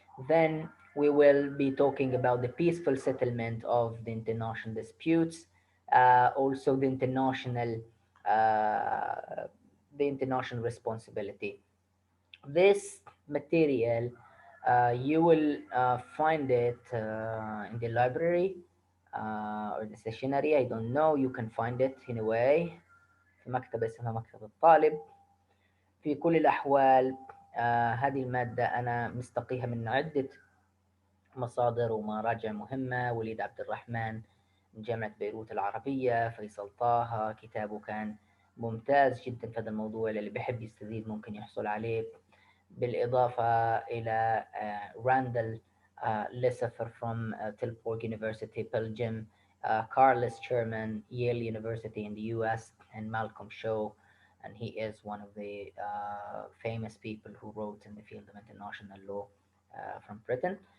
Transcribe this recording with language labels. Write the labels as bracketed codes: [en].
[en] Then we will be talking about the peaceful settlement of the international disputes, also uh, the international responsibility. This material, you will find it in the library or the stationery. I don't know. You can find it anyway [ar] في مكتبة اسمها مكتبة الطالب. في كل الأحوال هذه المادة أنا مستقيها من عدة مصادر ومراجع مهمة. وليد عبد الرحمن من جامعة بيروت العربية، فيصل طه كتابه كان ممتاز جدا في هذا الموضوع، اللي بيحب يستزيد ممكن يحصل عليه. بالإضافة إلى [en] Randall Lesaffer from Tilburg University, Belgium, Carlos Sherman, Yale University in the US, and Malcolm Shaw, and he is one of the famous people who wrote in the field of international law from Britain.